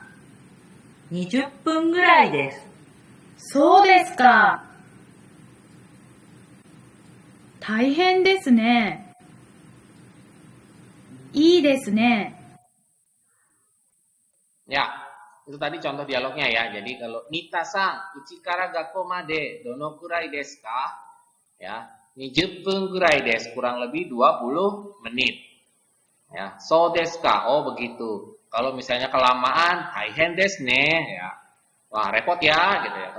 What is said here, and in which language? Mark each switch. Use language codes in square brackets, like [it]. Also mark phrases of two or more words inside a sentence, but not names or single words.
[ja] 20 分ぐらいです。そうですか。大変ですね。いいですね。 [id] Ya, itu tadi contoh dialognya ya. Jadi kalau Nita-san, [ja] うちから学校までどのくらいですか? Ya, 20分ぐらいです. [id] Kurang lebih 20 menit. Ya, [ja] そうですか? [id] Oh, begitu. Kalau misalnya kelamaan, [ja] 大変ですね, ya. [id] Wah, repot ya gitu ya.